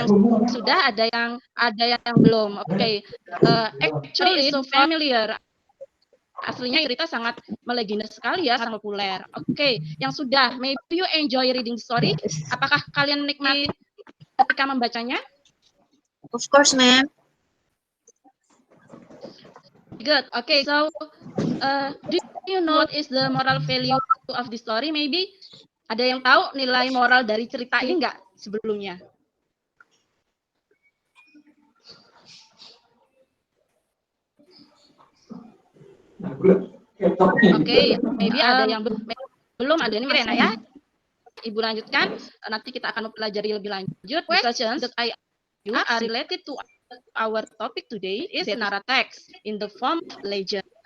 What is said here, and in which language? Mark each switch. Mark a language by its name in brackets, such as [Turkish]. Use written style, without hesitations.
[Indonesian] yang sudah, ada yang belum. Oke, [English] actually it's so familiar. [Indonesian] Aslinya cerita sangat melegenda sekali ya, sangat populer. [English] Oke, [Indonesian] yang sudah, [English] maybe you enjoy reading the story. [Indonesian] Apakah kalian menikmati ketika membacanya? [English] Of course, ma'am. Good. Okay, so do you know what is the moral value of the story? [Indonesian] Maybe ada yang tahu nilai moral dari cerita ini nggak sebelumnya? Oke, maybe ada yang belum, ada ini Rena ya. Ibu lanjutkan, nanti kita akan mempelajari lebih lanjut. [English] Questions that I ask are related to our topic today is narrative text in the form of legend.